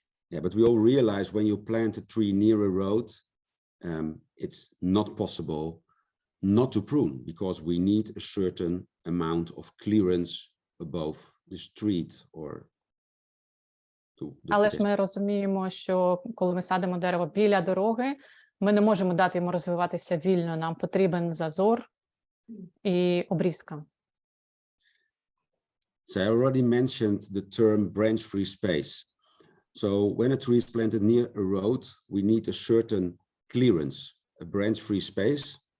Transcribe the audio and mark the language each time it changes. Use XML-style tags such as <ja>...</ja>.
<en>Yeah, but we all realize when you plant a tree near a road, it's not possible not to prune because we need a certain amount of clearance above the street or</en> <uk>Але ж ми розуміємо, що коли ми садимо дерево біля дороги, ми не можемо дати йому розвиватися вільно, нам потрібен зазор і обрізка.</uk> <en>So I already mentioned the term branch-free space. So when a tree is planted near a road, we need a certain clearance, a branch-free space.</en>